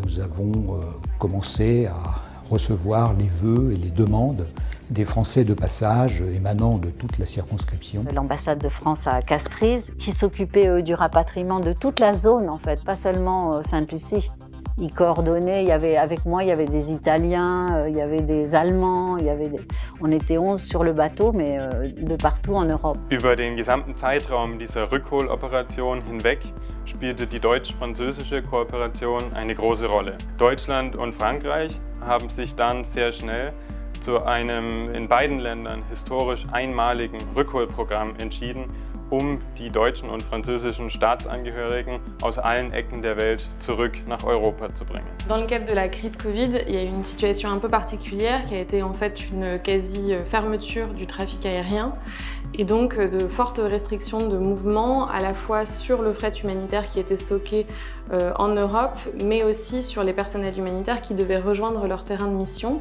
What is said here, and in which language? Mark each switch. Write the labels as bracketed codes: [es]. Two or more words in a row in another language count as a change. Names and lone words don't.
[fr] Nous avons commencé à recevoir les vœux et les demandes des Français de passage émanant de toute la circonscription. L'ambassade de France à Castries, qui s'occupait du rapatriement de toute la zone, en fait, pas seulement Sainte-Lucie. Ils coordonnaient, avec moi, il y avait des Italiens, il y avait des Allemands, on était 11 sur le bateau, mais de partout en Europe. [de] Über den gesamten Zeitraum dieser Rückholoperation hinweg spielte die deutsch-französische Kooperation eine große Rolle. Deutschland und Frankreich haben sich dann sehr schnell zu einem in beiden Ländern historisch einmaligen Rückholprogramm entschieden, die deutschen und französischen Staatsangehörigen aus allen Ecken der Welt zurück nach Europa zu bringen. [fr] Dans le cadre de la crise Covid, il y a eu une situation un peu particulière qui a été en fait une quasi-fermeture du trafic aérien et donc de fortes restrictions de mouvement à la fois sur le fret humanitaire qui était stocké en Europe, mais aussi sur les personnels humanitaires qui devaient rejoindre leur terrain de mission.